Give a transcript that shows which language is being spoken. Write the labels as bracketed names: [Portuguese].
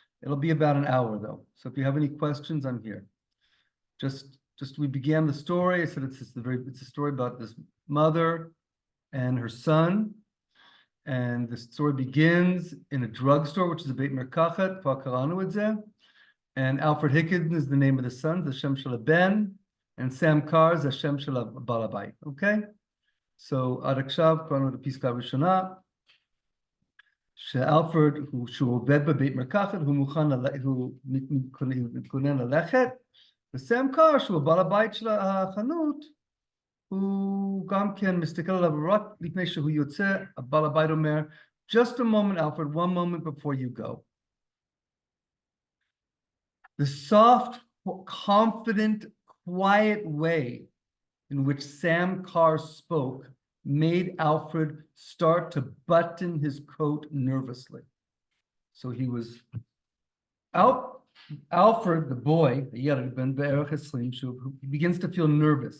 [English] It'll be about an hour though. So if you have any questions, I'm here. Just we began the story. I said it's a story about this mother and her son. And the story begins in a drugstore, which is a [Hebrew] Beit Merkachat, Karanu et zeh. [English] And Alfred Higgins is the name of the son, the [Hebrew] Shem Shel Ben, [English] and Sam Carr is the [Hebrew] Shem Shel Balabait. [English] Okay? [Hebrew] So עד עכשיו קראנו את הפסקה הראשונה, שאלפרד שהוא עובד בבית מרקחת, הוא מתכונן ללכת, וסם קאר שהוא בעל הבית של החנות, הוא גם כן מסתכל עליו רק לפני שהוא יוצא, הבעל הבית אומר, [English] "Just a moment, Alfred, one moment before you go." The soft, confident, quiet way in which Sam Carr spoke made Alfred start to button his coat nervously. So he was out. Alfred, the boy, he begins to feel nervous.